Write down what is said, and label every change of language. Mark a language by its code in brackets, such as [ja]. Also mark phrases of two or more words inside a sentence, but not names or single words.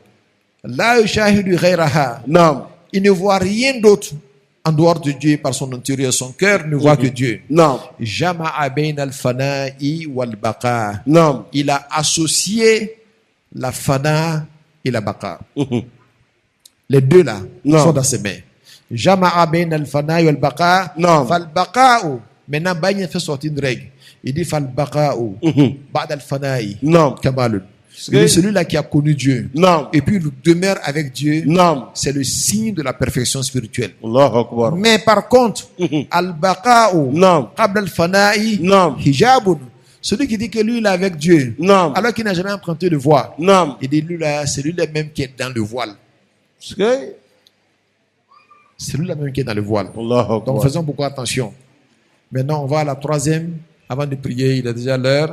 [fr] Il ne voit rien d'autre en dehors de Dieu par son intérieur. Son cœur ne voit que Dieu. Il a associé la fana et la baqa. Les deux là sont dans ses mains. [ar] جمع بين الفناء والبقاء. فالبقاء. [fr] Maintenant, Baïn fait sortir une règle. Il dit [ar] فالبقاء بعد الفناء كمال. [fr] Celui-là qui a connu Dieu. Et puis il demeure avec Dieu. C'est le signe de la perfection spirituelle. Mais par contre, [ar] al-baqa'u. قبل الفناء حجاب. [fr] Celui qui dit que lui il est avec Dieu. Alors qu'il n'a jamais emprunté le voile. Il dit lui là, c'est lui-là même qui est dans le voile. C'est lui-là même qui est dans le voile. [ar] الله أكبر. [fr] Donc faisons beaucoup attention. Maintenant, on va à la troisième. Avant de prier, il est déjà l'heure.